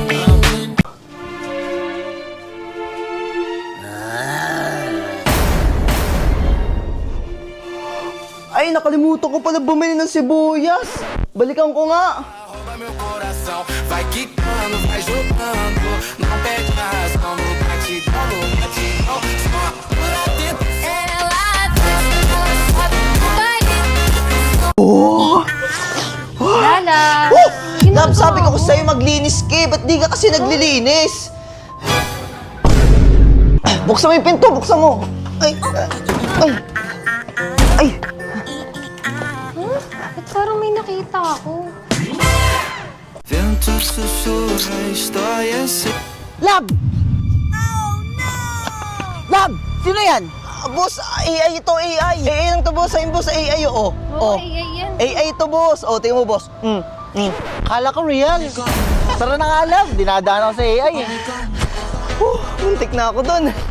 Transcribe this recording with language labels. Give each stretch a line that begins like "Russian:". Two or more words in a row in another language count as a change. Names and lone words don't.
Filipino: Ay, nakalimutan ko pala bumili ng sibuyas. Balikan ko nga.
Portuguese: Rouba meu coração, vai quicando, vai jogando. Não perde a razão, no batidão, no batidão. Só por atento. Lala.
Filipino: Lab, sabi ko sa'yo maglinis ka, ba't di ka kasi naglilinis? Buksan mo yung pinto, buksan mo. Ay, ay, ay. Ba't parang may nakita ako?
Portuguese: Vento sussurra, história se...
Filipino: Lab! Lab! Sino yan? Boss, AI ito, AI. AI lang to, boss. Ayun, boss, AI, oo. Oo, AI yan. AI ito, boss. Tingnan mo, boss. Kala ko real. Tara na nga, Lab. Dinadaan ako sa AI eh. Muntik na ako dun.